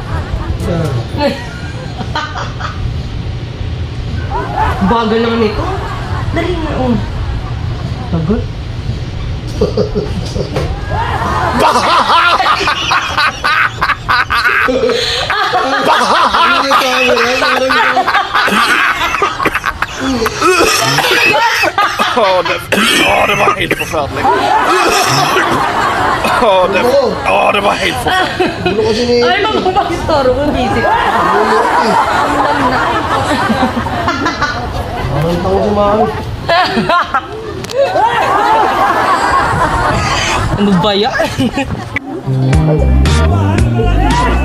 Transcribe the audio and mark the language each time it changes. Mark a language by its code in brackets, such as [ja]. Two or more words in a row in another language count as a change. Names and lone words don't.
[tl] Bagal naman ito. Dali na, oh. Tagal. Ano yung camera? [sv] Det var helt förfärligt. Det var helt förfärligt. [tl] Gulo kasi ni... Ay, magpapakistoro ko, busy. Gulo eh. Ang dami na. Parang tao si Mami. Ano ba yan?